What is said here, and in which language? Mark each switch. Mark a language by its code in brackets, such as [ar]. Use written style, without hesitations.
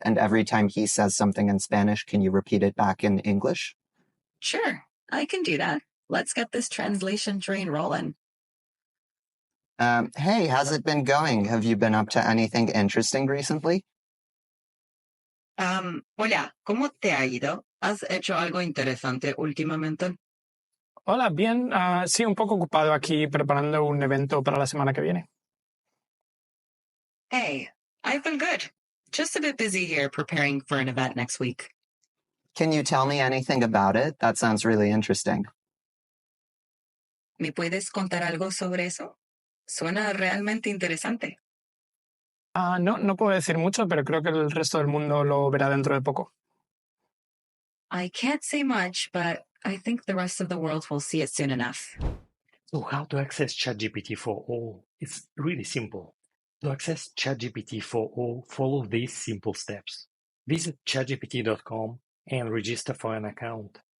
[en] And every time he says something in Spanish, can you repeat it back in English? Sure, I can do that. Let's get this translation train rolling. Hey, how's it been going? Have you been up to anything interesting recently? [es] Hola, ¿cómo te ha ido? ¿Has hecho algo interesante últimamente? Hola, bien. Sí, un poco ocupado aquí preparando un evento para la semana que viene. [en] Hey, I've been good. Just a bit busy here preparing for an event next week. Can you tell me anything about it? That sounds really interesting. [es] ¿Me puedes contar algo sobre eso? Suena realmente interesante. No puedo decir mucho, pero creo que el resto del mundo lo verá dentro de poco. [en] I can't say much, but I think the rest of the world will see it soon enough. So how to access ChatGPT 4o? It's really simple. To access ChatGPT 4o, follow these simple steps. Visit chatgpt.com and register for an account.